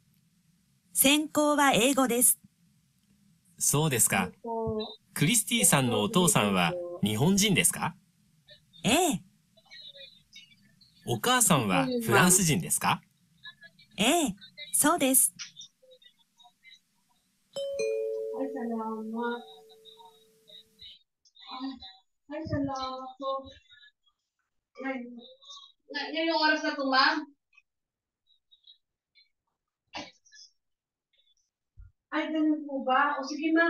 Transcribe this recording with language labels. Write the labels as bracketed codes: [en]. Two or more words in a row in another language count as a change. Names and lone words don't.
[ja] 専攻は英語です。そうですか。クリスティさんのお父さんは日本人ですか？ええ。お母さんはフランス人ですか？ええ、そうです。 [tl] Ay, salamat. Ay, salamat po. Ngayon yung oras na ito, ma'am? Ay, ganun po ba? O sige, ma'am.